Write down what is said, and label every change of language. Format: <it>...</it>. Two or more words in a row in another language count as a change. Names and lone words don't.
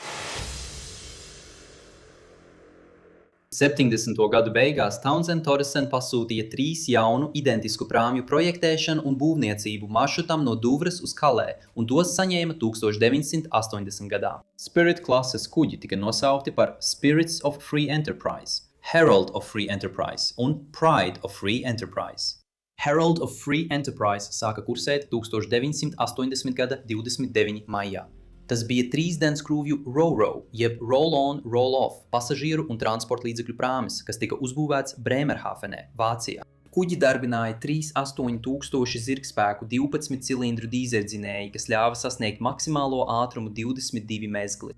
<lv>70. gadu beigās Townsend Torresen pasūtīja 3 jaunu identisku prāmju projektēšanu un būvniecību maršrutam no Duvras uz Kalē, un tos saņēma 1980. gadā. Spirit klases kuģi tika nosaukti par Spirits of Free Enterprise, Herald of Free Enterprise un Pride of Free Enterprise. Herald of Free Enterprise sāka kursēt 1980. gada 29. maijā. Tas bija 3-dens krūvju Ro-Ro, jeb</lv> <en>Roll-on, Roll-off</en> <lv>pasažieru un transporta līdzekļu prāmis, kas tika uzbūvēts Bremerhavenē, Vācijā. Kuģi darbināja 38,000 zirgspēku 12 cilindru dīzeļdzinēji, kas ļāva sasniegt maksimālo ātrumu 22 mezgli.</lv>